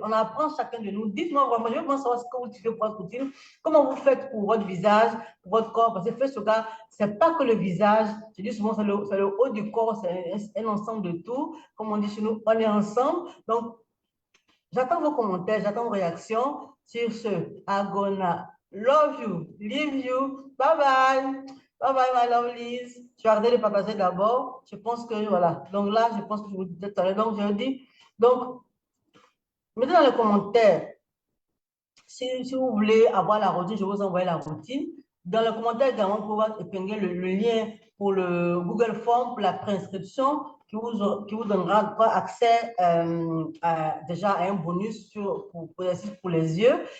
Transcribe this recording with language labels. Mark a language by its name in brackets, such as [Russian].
[French] On apprend chacun de nous. Dites-moi vraiment, je veux vraiment savoir ce que vous faites pour votre routine, comment vous faites pour votre visage, pour votre corps, parce que Facebook, ce n'est pas que le visage, je dis souvent, c'est le haut du corps, c'est un ensemble de tout. Comme on dit chez nous, on est ensemble. Donc, j'attends vos commentaires, j'attends vos réactions sur ce. [English] I'm gonna love you, leave you. Bye bye. Bye bye, my lovelies. [French] Je vais arrêter de partager d'abord. Je pense que, voilà. Donc là, je pense que je vous disais tout à l'heure. Donc, je dis, donc, mettez dans les commentaires si vous voulez avoir la routine, je vais vous envoyer la routine. Dans le commentaire également, vous pouvez épingler le lien pour le Google Form pour la préinscription qui vous donnera accès déjà à un bonus pour les yeux.